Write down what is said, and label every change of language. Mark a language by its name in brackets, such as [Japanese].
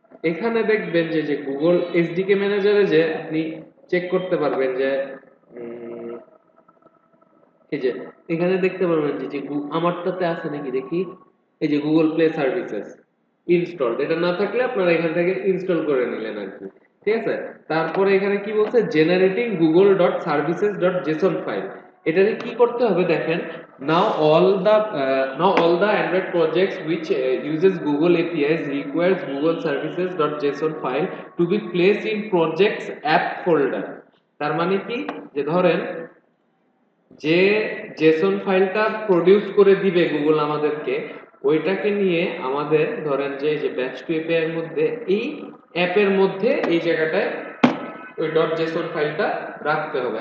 [Bangla] এখানে দেখবেন যে যে গুগল এসডিকে ম্যানেজারে যে আপনি চেক করতে পারবেন যে উম, এই যে এখানে দেখতে পারবেন যে যে আমারটাতে আছে নাকি দেখি, এই যে গুগল প্লে সার্ভিসেস ইনস্টল, এটা না থাকলে আপনারা এখান থেকে ইনস্টল করে নিলেন আর কি, ঠিক আছে? তারপরে এখানে কি বলছে, generating Google dot services dot Jason file. এটাকে কি করতে হবে দেখেন, [English] now all the android projects which uses google apis requires google services dot json file to be placed in projects app folder। [Bangla] তার মানে কি, যে ধরেন যে জেসন ফাইলটা প্রডিউস করে দিবে গুগল আমাদেরকে, ওইটাকে নিয়ে আমাদের ধরেন যে যে ব্যাচ টু এপিআই এর মধ্যে এই অ্যাপের মধ্যে এই জায়গাটায় ওই ডট জেসন ফাইলটা রাখতে হবে।